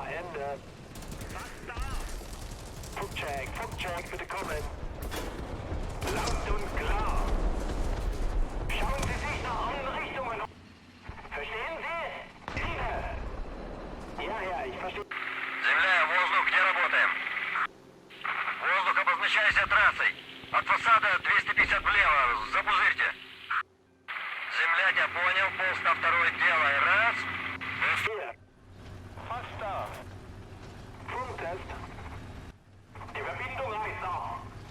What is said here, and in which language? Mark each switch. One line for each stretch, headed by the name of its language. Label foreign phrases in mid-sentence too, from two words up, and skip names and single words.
German: Ende. Funkcheck, bitte kommen. Laut und klar. Schauen Sie sich nach allen Richtungen um. Verstehen Sie? Liebe. Ja, ich verstehe.
Russian: Земля, воздух, где работаем? Воздух, обозначайся трассой. От фасада 250 влево, запузырьте. Земля, тебя понял, полз на второй, делай, раз.
German: Hier. Fast da. Funktest. Die Verbindung reicht noch.